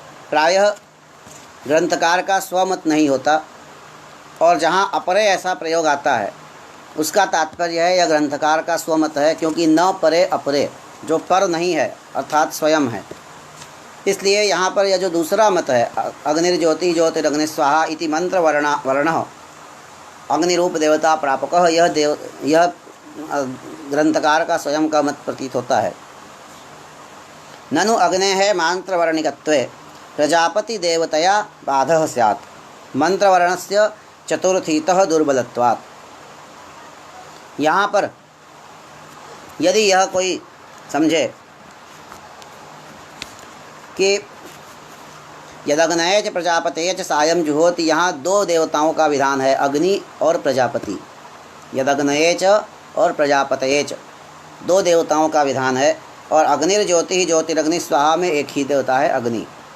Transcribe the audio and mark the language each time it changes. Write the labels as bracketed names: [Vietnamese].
[Hindi] प्रायः ग्रंथकार का स्वमत नहीं होता, और जहाँ अपरे ऐसा प्रयोग आता है उसका तात्पर्य है यह ग्रंथकार का स्वमत है, क्योंकि [Sanskrit] न परे अपरे, [Hindi] जो पर नहीं है अर्थात स्वयं है। इसलिए यहाँ पर यह जो दूसरा मत है, [Sanskrit] अग्निर्ज्योति ज्योतिरग्नि स्वाहा इति मंत्र वर्ण अग्निरूप देवता प्रापक, [Hindi] यह ग्रंथकार का स्वयं का मत प्रतीत होता है। [Sanskrit] ननु अग्नेः मंत्रवर्णिकत्वे प्रजापति देवतया बाधः स्यात्, मंत्रवर्णस्य चतुर्थीतः दुर्बलत्वात्। [Hindi] यहाँ पर यदि यह कोई समझे कि [Sanskrit] यदग्नये च प्रजापतये च सायं जुहोति, [Hindi] यहाँ दो देवताओं का विधान है, अग्नि और प्रजापति। [Sanskrit] यदग्नये च [Hindi] और [Sanskrit] प्रजापतये च [Hindi] दो देवताओं का विधान है, और [Sanskrit] अग्निर्ज्योति ज्योतिरग्नि स्वाहा [Hindi] में एक ही देवता है अग्नि।